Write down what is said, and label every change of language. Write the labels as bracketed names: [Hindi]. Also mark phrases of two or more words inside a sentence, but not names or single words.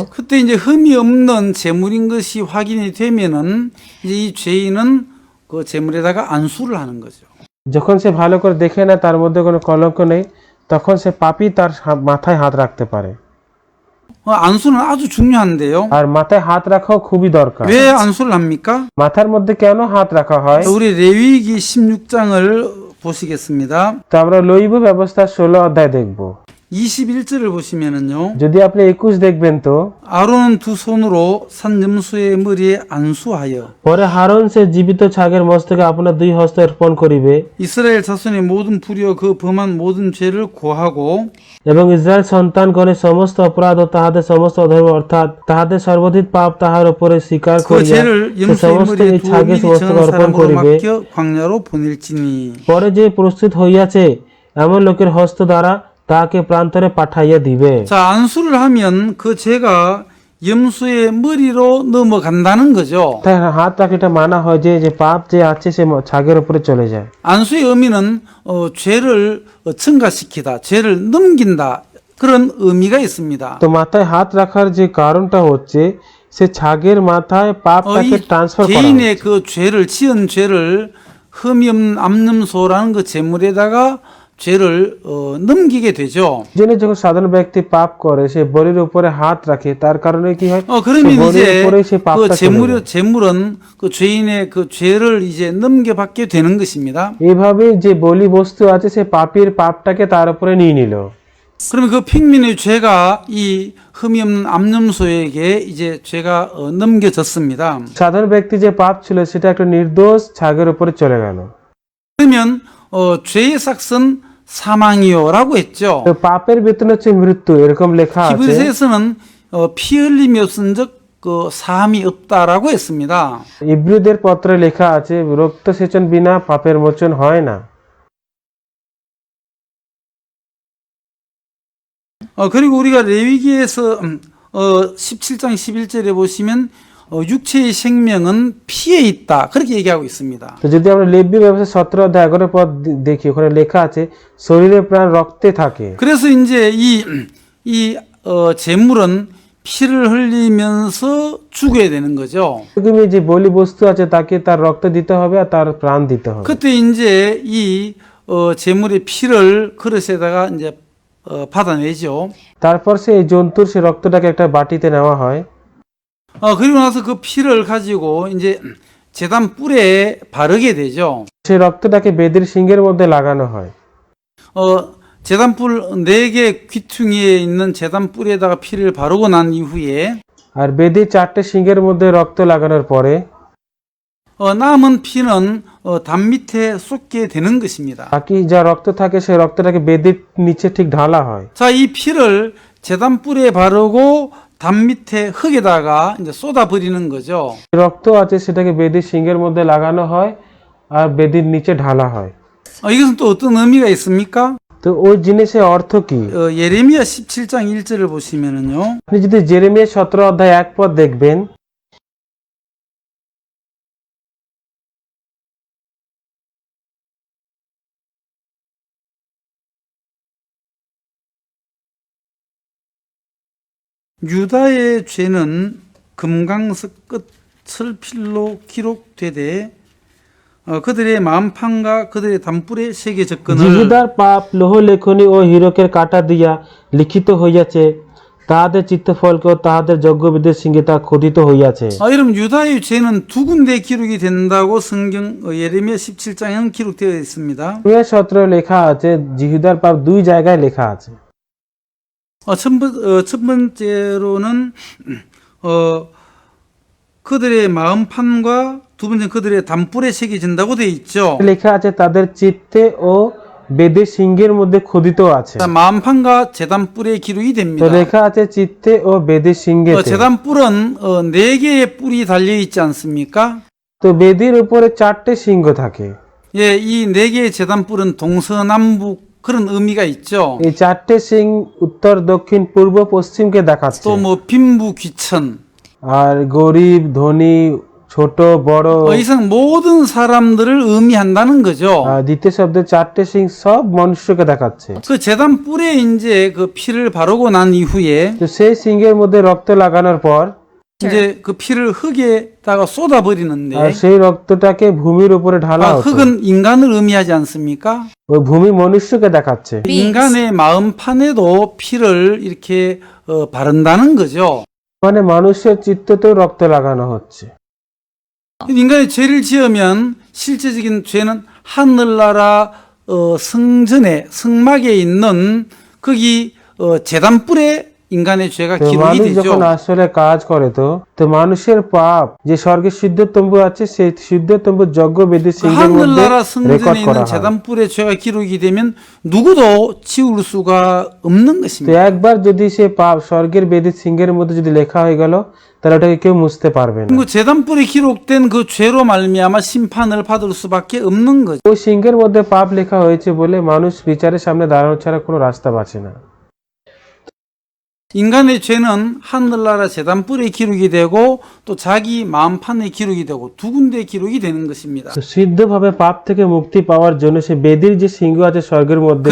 [Korean] 그때 이제 흠이 없는 재물인 것이 확인이 되면은 이제 이 죄인은 그 재물에다가 안수를 하는 거죠. [Bangla] যখন সে ভালো করে দেখে না তার মধ্যে কোনো কলঙ্ক নেই, তখন সে পাপী তার মাথায় হাত রাখতে পারে। [Korean] 안수는 아주 중요한데요. [Bangla] আর মাথায় হাত রাখাও খুবই দরকার। [Korean] 왜 안수를 합니까? [Bangla] মাথার মধ্যে কেন হাত রাখা হয়? [Korean] 우리 레위기 16장을 보시겠습니다. [Bangla] তো আমরা লৈব ব্যবস্থা 16 অধ্যায় দেখব। [Korean] 21절을 보시면은요. [Bangla] যদি আপনি 21 দেখবেন তো [Korean] 아론은 두 손으로 산 염소의 머리에 안수하여 [Bangla] পরে হারন সে জীবিত ছাগের মস্তকে আপনার দুই হস্ত অর্পণ করিবে [Korean] 이스라엘 자손의 모든 불의와 그 범한 모든 죄를 고하고 [Bangla] এবং ইসরায়েল সন্তানগণের সমস্ত অপরাধ ও তাহাদের সমস্ত অধর্ম অর্থাৎ তাহাদের সর্বাধিক পাপ তাহার উপরে স্বীকার [Korean] 그 [Bangla] করিয়া [Korean] 죄를 [Bangla] সে [Korean] 염소의 [Bangla] সমস্ত [Korean] 머리에 [Bangla] এই [Korean] 두어 [Bangla] ছাগের [Korean] 미리 [Bangla] সমস্তকে [Korean] 정한 [Bangla] অর্পণ [Korean] 사람으로 [Bangla] করিবে [Korean] 맡겨 광야로 보낼지니 [Bangla] পরে যে প্রস্তুত হইয়াছে এমন লোকের হস্ত দ্বারা তাহাকে প্রান্তরে পাঠাইয়া দিবে [Korean] 자 안수를 하면 그 죄가 염소의 머리로 넘어간다는 거죠. [Bangla] তাই হাত রাখিটা মানা হয় যে যে পাপ যে আছে সে ছাগের উপরে চলে যায় [Korean] 안수의 의미는 죄를 증가시키다, 죄를 넘긴다 그런 의미가 있습니다. [Bangla] তো মাথায় হাত রাখার যে কারণটা হচ্ছে সে ছাগের মাথায় পাপটাকে [Korean] 이 [Bangla] ট্রান্সফার করা [Korean] 개인의 그 죄를 지은 죄를 흠이 없는 암염소라는 그 제물에다가 죄를 넘기게 되죠. [Bangla] জেনে যখন সাধারণ ব্যক্তি পাপ করে সে বলির উপরে হাত রাখে তার কারণে কি হয় [Korean] 그러면 [Bangla] সে বলির [Korean] 이제 [Bangla] উপরে সে [Korean] 그 [Bangla] পাপটা চলে যায়। [Korean] 제물은 그 죄인의 그 죄를 이제 넘겨받게 되는 것입니다. [Bangla] এইভাবে যে বলি বস্তু আছে সে পাপীর পাপটাকে তার উপরে নিয়ে নিল [Korean] 그러면 그 핑민의 죄가 이 흠이 없는 암염소에게 이제 죄가 넘겨졌습니다. [Bangla] সাধারণ ব্যক্তি যে পাপ ছিল সেটা একটা নির্দোষ ছাগের উপরে চলে গেল [Korean] 그러면 죄의 삭은 사망이요라고 했죠. [Bangla] তো পাপের বেতন হচ্ছে মৃত্যু এরকম লেখা আছে [Korean] 히브리서에서는 피 흘림이 없은즉 그 사함이 없다라고 했습니다. [Bangla] ইব্রিদের পত্রে লেখা আছে রক্ত সেচন বিনা পাপের মোচন হয় না [Korean] 그리고 우리가 레위기에서 17장 11절에 보시면 육체의 생명은 피에 있다 그렇게 얘기하고 있습니다. [Bangla] তো যদি আমরা লেবী ব্যবস্থা 17 অধ্যায় 11 পদ দেখি ওখানে লেখা আছে শরীরের প্রাণ রক্তে থাকে [Korean] 그래서 이제 이 제물은 피를 흘리면서 죽어야 되는 거죠. [Bangla] এরকমই যে বলি বস্তু আছে তাকে তার রক্ত দিতে হবে আর তার প্রাণ দিতে হবে [Korean] 그때 이제 이 제물의 피를 그릇에다가 이제 받아내죠. [Bangla] তারপর সে এই জন্তুর সে রক্তটাকে একটা বাটিতে নেওয়া হয় [Korean] 그리고 나서 그 피를 가지고 이제 제단 뿔에 바르게 되죠. [Bangla] সেই রক্তটাকে বেদির সিংহের মধ্যে লাগানো হয় [Korean] 제단뿔 4개 귀퉁이에 있는 제단 뿔에다가 피를 바르고 난 이후에 [Bangla] আর বেদির 4টে সিংহের মধ্যে রক্ত লাগানোর পরে [Korean] 남은 피는 담 밑에 쏟게 되는 것입니다. [Bangla] বাকি যা রক্ত থাকে সেই রক্তটাকে বেদির নিচে ঠিক ঢালা হয় [Korean] 자, 이 피를 제단 뿔에 바르고 담 밑에 흙에다가 이제 쏟아 버리는 거죠. [Bangla] রক্ত আছে সেটাকে বেদির সিংহের মধ্যে লাগানো হয় আর বেদির নিচে ঢালা হয় [Korean] 이것은 또 어떤 의미가 있습니까? [Bangla] তো ওই জিনিসের অর্থ কি [Korean] 예레미야 17장 1절을 보시면은요. [Bangla] আপনি যদি জেরেমিয়া 17 অধ্যায় 1 পদ দেখবেন [Korean] 유다의 죄는 금강석 끝 철필로 기록되되 그들의 마음판과 그들의 단뿔에 새겨 적건을 [Bangla] জিহুদার পাপ লোহ লেখনী ও হীরকের কাটা দিয়া লিখিত হইয়াছে তাহাদের চিত্তফলকে ও তাহাদের যজ্ঞবিদের সিংহে তা খোদিত হইয়াছে [Korean] 여러분 유다의 죄는 두 군데 기록이 된다고 성경 예레미야 17장에는 기록되어 있습니다. [Bangla] জেরেমিয়া 17 লেখা আছে জিহুদার পাপ দুই জায়গায় লেখা আছে [Korean] 첫 번째로는 그들의 마음판과 두 번째 그들의 단뿔에 새겨진다고 되어 있죠. [Bangla] লেখা আছে তাদের চিত্তে ও বেদের সিংহের মধ্যে খোদিত আছে [Korean] 마음판과 제단뿔에 기록이 [Bangla] তো [Korean] 됩니다. [Bangla] লেখা আছে চিত্তে ও বেদের সিংহে [Korean] 제단뿔은 4개의 뿔이 달려 있지 않습니까? [Bangla] তো বেদির উপরে 4টে সিংহ থাকে [Korean] 예, 이 4개의 제단뿔은 동서남북 그런 의미가 있죠. [Bangla] এই 4টে সিং উত্তর দক্ষিণ পূর্ব পশ্চিমকে দেখাচ্ছে [Korean] 또 뭐 빈부 귀천 [Bangla] আর গরিব ধনী ছোট বড় [Korean] 이상 모든 사람들을 의미한다는 거죠. [Bangla] দ্বিতীয় শব্দে 4টে সিং সব মানুষকে দেখাচ্ছে [Korean] 그 제단 뿔에 이제 그 피를 바르고 난 이후에 [Bangla] তো সেই সিংহের মধ্যে রক্ত লাগানোর পর [Korean] 이제 그 피를 흙에다가 쏟아 버리는데 [Bangla] আর সেই রক্তটাকে ভূমির উপরে ঢালা হতো [Korean] 흙은 인간을 의미하지 않습니까? [Bangla] ওই ভূমি মনুষ্যকে দেখাচ্ছে [Korean] 인간의 마음판에도 피를 이렇게 바른다는 거죠. [Bangla] মানে মানুষের চিত্ততেও রক্ত লাগানো হচ্ছে [Korean] 인간이 죄를 지으면 실제적인 죄는 하늘나라 성전에 성막에 있는 거기 재단불에 인간의 죄가 [Bangla] তো [Korean] 기록이 [Bangla] মানুষ [Korean] 되죠. [Bangla] যখন আসলে কাজ করে তো মানুষের পাপ যে স্বর্গে সিদ্ধ তম্বু আছে সেই সিদ্ধ তম্বু যজ্ঞ বেদী সিংহের মধ্যে [Korean] 하늘나라 [Bangla] রেকর্ড [Korean] 성전에 [Bangla] করা [Korean] 있는 [Bangla] হয়। [Korean] 재단불의 죄가 기록이 되면 누구도 치울 수가 없는 [Bangla] তো [Korean] 것입니다. [Bangla] একবার যদি সে পাপ স্বর্গের বেদী সিংহের মধ্যে যদি লেখা হয়ে গেল তাহলে ওটাকে কেউ মুছতে পারবে না। [Korean] 그리고 재단불에 기록된 그 죄로 말미암아 심판을 받을 수밖에 없는 거죠. [Bangla] ওই সিংহের মধ্যে পাপ লেখা হয়েছে বলে মানুষ বিচারের সামনে দাঁড়ানো ছাড়া কোনো রাস্তা বাঁচে না। [Korean] 인간의 죄는 하늘나라 재단불에 기록이 되고 또 자기 마음판에 기록이 되고 두 군데 기록이 되는 것입니다. [Bangla] তো সিদ্ধভাবে পাপ থেকে মুক্তি পাওয়ার জন্য সে বেদির যে সিংহ আছে স্বর্গের মধ্যে